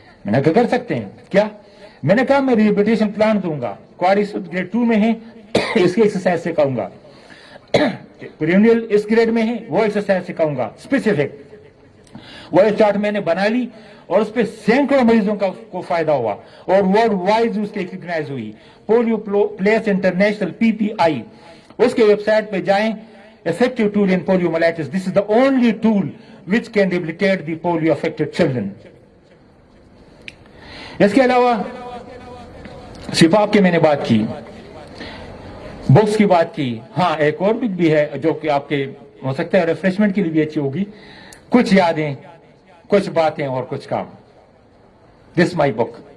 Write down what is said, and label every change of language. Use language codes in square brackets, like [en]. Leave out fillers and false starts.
[ur] میں نے کہا کر سکتے ہیں کیا. میں نے کہا میں ریہیبلیٹیشن پلان دوں گا, کوارڈ گریڈ 2 میں ہے اس کی ایکسرسائز سکھاؤں گا, پیرینیل اس گریڈ میں ہے وہ ایکسرسائز سکھاؤں گا اسپیسیفک. وہ چارٹ میں نے بنا لی اور اس پہ سینکڑوں مریضوں کو فائدہ ہوا اور ورلڈ وائڈ اس کی ریکگنائز ہوئی. پولیو پلیس انٹرنیشنل PPI اس کے ویب سائٹ پہ جائیں. [en] Effective tool in poliomyelitis. This is the only tool which can rehabilitate the polio affected children. [ur] اس کے علاوہ CPAP کی میں نے بات کی, بکس کی بات کی. ہاں ایک اور بک بھی ہے جو کہ آپ کے ہو سکتا ہے ریفریشمنٹ کے لیے بھی اچھی ہوگی. کچھ یادیں, کچھ باتیں اور کچھ کام. [en] This my book.